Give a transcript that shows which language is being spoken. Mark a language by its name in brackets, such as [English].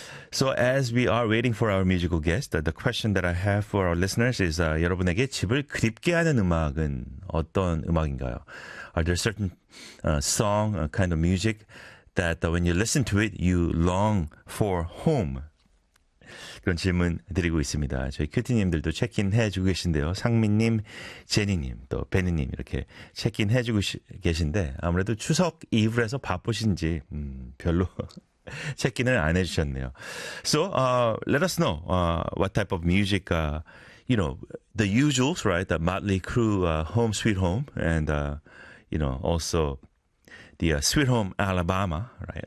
[English] So as we are waiting for our musical guest, the question that I have for our listeners is [Korean] 여러분에게 집을 그립게 하는 음악은 어떤 음악인가요? [English] Are there certain song, kind of music that when you listen to it, you long for home? [Korean] 그런 질문 드리고 있습니다. 저희 큐티님들도 체크인 해주고 계신데요. 상민님, 제니님, 또 베니님 이렇게 체크인 해주고 계신데 아무래도 추석 이후라서 바쁘신지 별로 체크인을 안 해주셨네요. [English] So let us know what type of music, you know, the usuals, right? The Motley Crue, Home Sweet Home, and you know, also the Sweet Home Alabama, right?